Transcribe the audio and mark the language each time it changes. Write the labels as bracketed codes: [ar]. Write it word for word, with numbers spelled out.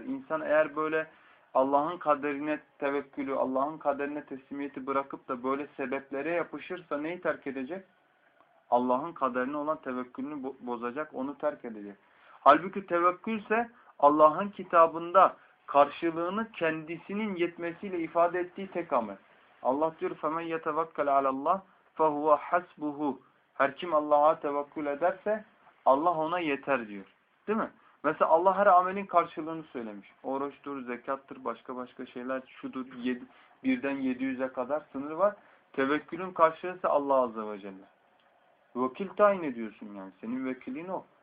[tr] İnsan eğer böyle Allah'ın kaderine tevekkülü, Allah'ın kaderine teslimiyeti bırakıp da böyle sebeplere yapışırsa neyi terk edecek? Allah'ın kaderine olan tevekkülünü bo- bozacak, onu terk edecek. Halbuki tevekkülse Allah'ın kitabında karşılığını kendisinin yetmesiyle ifade ettiği tek amel. Allah diyor [ar] فَمَنْ يَتَوَكَّلْ عَلَى اللّٰهِ فَهُوَ حَسْبُهُ. [tr] Her kim Allah'a tevekkül ederse Allah ona yeter diyor. Değil mi? Mesela Allah her amelin karşılığını söylemiş. Oruçtur, zekattır, başka başka şeyler, şudur, yedi, birden yedi yüze kadar sınır var. Tevekkülün karşılığı ise Allah azze ve celle. Vekil tayin ediyorsun yani. Senin vekilin o.